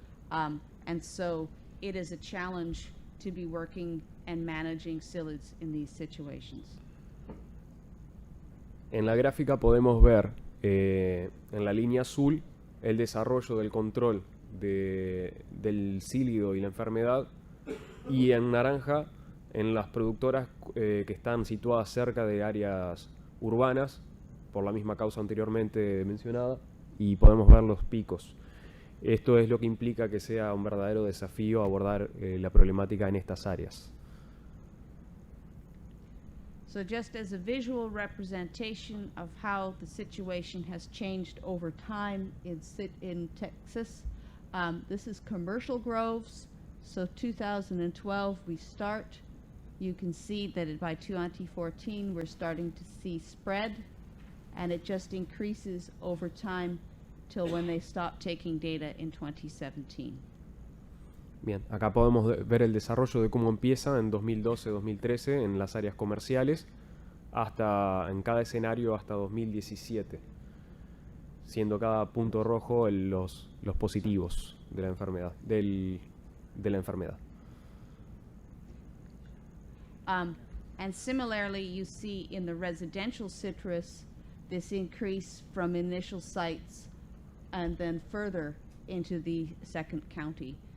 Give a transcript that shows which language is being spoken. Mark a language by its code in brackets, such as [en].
[en] And so it is a challenge to be working and managing psyllids in these situations. [es] En la gráfica podemos ver en la línea azul el desarrollo del control del sílido y la enfermedad, y en naranja en las productoras que están situadas cerca de áreas urbanas, por la misma causa anteriormente mencionada, y podemos ver los picos. Esto es lo que implica que sea un verdadero desafío abordar la problemática en estas áreas. [en] So just as a visual representation of how the situation has changed over time in Texas, this is commercial groves. So 2012 we start. You can see that by 2014 we're starting to see spread, and it just increases over time till when they stop taking data in 2017. [es] Bien, acá podemos ver el desarrollo de cómo empieza en 2012-2013 en las áreas comerciales, hasta en cada escenario hasta 2017, siendo cada punto rojo los positivos de la enfermedad, de la enfermedad. [en] And similarly, you see in the residential citrus this increase from initial sites and then further into the second county.